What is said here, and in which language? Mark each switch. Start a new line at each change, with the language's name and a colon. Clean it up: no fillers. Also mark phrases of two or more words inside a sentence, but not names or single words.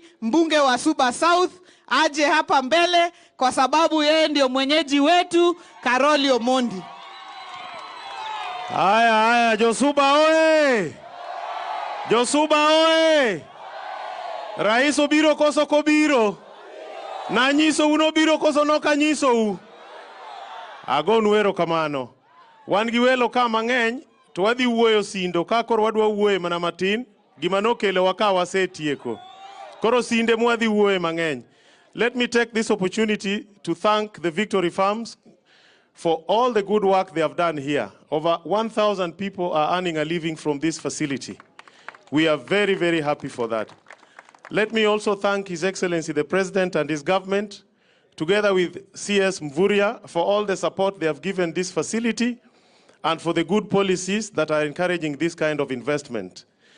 Swahili: Mbunge wa Suba South aje hapa mbele kwa sababu yeye ndio mwenyeji wetu, Karoli Omondi.
Luo (Kenya and Tanzania): Haya, Josuba oe! Josuba oe! Rais obiro koso kobiro? Na nyiso uno biro koso noka nyiso u? Agonu erokamano. Wan gi welo ka mang'eny to wadhi wuoyo sindo ka koro wadwa wuoye mana matin, gima nokelewa ka wasetieko. Koro sinde mwadhi wuoye mang'eny.
English: Let me take this opportunity to thank the Victory Farms for all the good work they have done here. Over 1,000 people are earning a living from this facility. We are very, very happy for that. Let me also thank His Excellency the President and his government, together with CS Mvuria, for all the support they have given this facility and for the good policies that are encouraging this kind of investment.